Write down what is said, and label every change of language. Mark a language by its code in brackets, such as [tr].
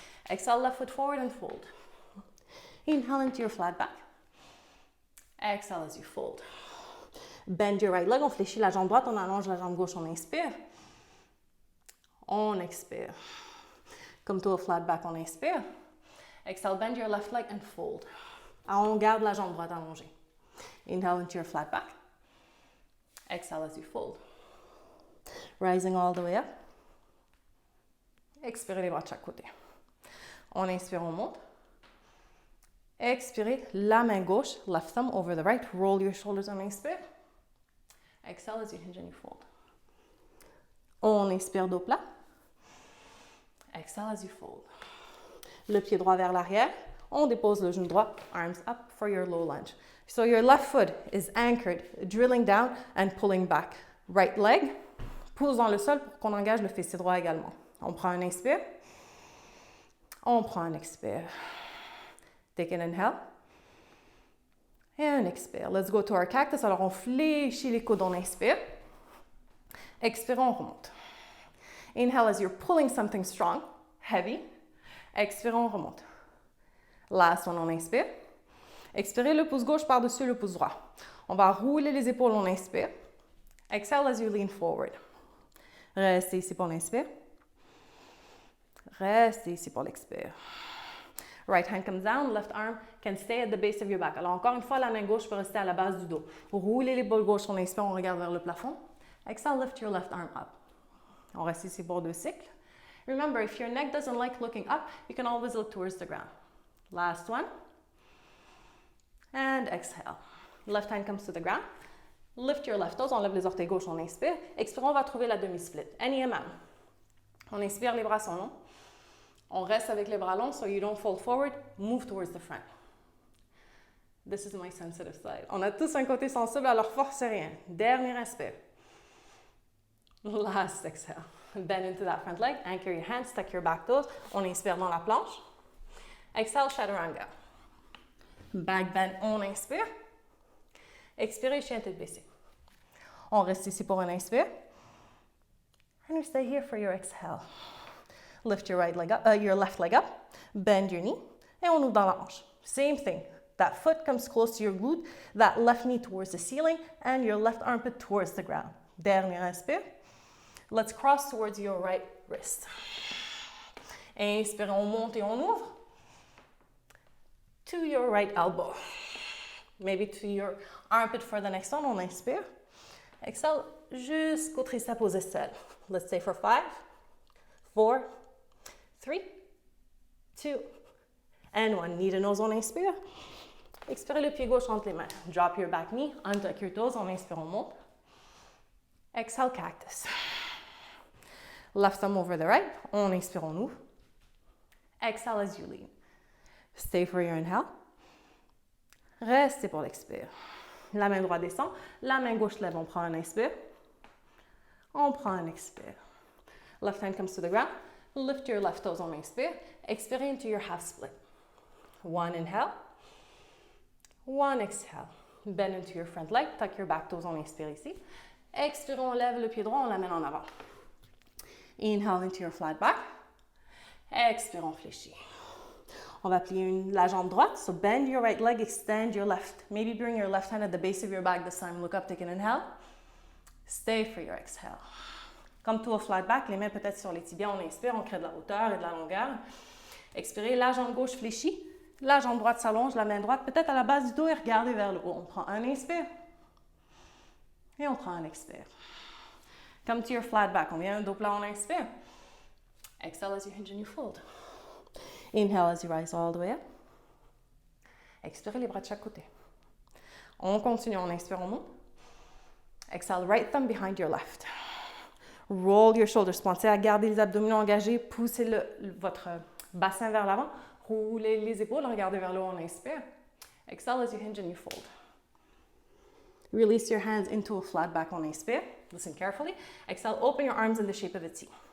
[en] Exhale, left foot forward and fold. Inhale into your flat back. Exhale as you fold. Bend your right leg. [fr] On fléchit la jambe droite. On allonge la jambe gauche. On inspire. On expire. [en] Come to a flat back. [fr] On inspire. [en] Exhale, bend your left leg and fold. [fr] On garde la jambe droite allongée. [en] Inhale into your flat back. Exhale as you fold. Rising all the way up. [fr] Expirez les bras de chaque côté. On inspire, on monte. Expirez, la main gauche, [en] left thumb over the right. Roll your shoulders [fr] on inspire. [en] Exhale as you hinge and you fold. [fr] On inspire, dos plat. [en] Exhale as you fold. [fr] Le pied droit vers l'arrière. On dépose le genou droit, [en] arms up for your low lunge. So your left foot is anchored, drilling down and pulling back. Right leg [fr] pousse dans le sol pour qu'on engage le fessier droit également. On prend un inspire. On prend un expire. [en] Take an inhale. [fr] Et un expire. [en] Let's go to our cactus. [fr] Alors, on fléchit les coudes, on inspire. Expire, on remonte. [en] Inhale as you're pulling something strong, heavy. [fr] Expire, on remonte. [en] Last one, [fr] on inspire. Expirez le pouce gauche par-dessus le pouce droit. On va rouler les épaules, on inspire. [en] Exhale as you lean forward. [fr] Restez ici pour l'inspire. Restez ici pour l'expire. [en] Right hand comes down, left arm can stay at the base of your back. [fr] Alors encore une fois, la main gauche peut rester à la base du dos. Roulez l'épaule gauche, on inspire, on regarde vers le plafond. [en] Exhale, lift your left arm up. [fr] On reste ici pour 2 cycles. [en] Remember, if your neck doesn't like looking up, you can always look towards the ground. Last one. And exhale. Left hand comes to the ground. Lift your left toes, [fr] on lève les orteils gauches, on inspire. Expire, on va trouver la demi-split. [en] Any amount. [fr] On inspire, les bras sont longs. On reste avec les bras longs, [en] so you don't fold forward, move towards the front. This is my sensitive side. [fr] On a tous un côté sensible, alors forcez rien. Dernier inspire. [en] Last exhale. Bend into that front leg, anchor your hands, tuck your back toes. [fr] On inspire dans la planche. [en] Exhale, chaturanga. Back bend, [fr] on inspire. Expirez, chien tête baissée. On reste ici pour un inspire. [en] And we stay here for your exhale. Lift your right leg up, your left leg up. Bend your knee. [fr] Et on ouvre dans la hanche. [en] Same thing. That foot comes close to your glute. That left knee towards the ceiling. And your left armpit towards the ground. [fr] Dernier inspire. [en] Let's cross towards your right wrist. [fr] Inspire, on monte et on ouvre. [en] To your right elbow. Maybe to your armpit for the next one. [fr] On inspire. [en] Exhale [fr] jusqu'au tricep aux aisselles. [en] Let's say for 5, 4, 3, 2, and 1. Knee to nose, [fr] on inspire. Expirez le pied gauche entre les mains. [en] Drop your back knee, untuck your toes. [fr] On inspire, on monte. [en] Exhale, cactus. Left thumb over the right. [fr] On inspire, on ouvre. [en] Exhale as you lean. Stay for your inhale. [fr] Restez pour l'expire. La main droite descend, la main gauche lève. On prend un inspire. On prend un expire. [en] Left hand comes to the ground. Lift your left toes, [fr] on inspire. [en] Expirez into your half split. One inhale. One exhale. Bend into your front leg. Tuck your back toes, [fr] on inspire ici. Expire, on lève le pied droit, on l'amène en avant. [en] Inhale into your flat back. [fr] Expire, on fléchit. On va plier la jambe droite. [en] So bend your right leg, extend your left. Maybe bring your left hand at the base of your back this time. Look up, take an inhale. Stay for your exhale. Come to a flat back, [fr] les mains peut-être sur les tibias. On inspire, on crée de la hauteur et de la longueur. Expirez, la jambe gauche fléchit. La jambe droite s'allonge, la main droite peut-être à la base du dos et regardez vers le haut. On prend un inspire. Et on prend un expire. [en] Come to your flat back. [fr] On vient un dos plat, on inspire. [en] Exhale as you hinge and you fold. Inhale as you rise all the way up. [fr] Expirez les bras de chaque côté. On continue, on inspire, on monte. [en] Exhale, right thumb behind your left. Roll your shoulders. [fr] Pensez à garder les abdominaux engagés. Poussez votre bassin vers l'avant. Roulez les épaules. Regardez vers le haut, on inspire. [en] Exhale as you hinge and you fold. Release your hands into a flat back, [fr] on inspire. [en] Listen carefully. Exhale, open your arms in the shape of a T.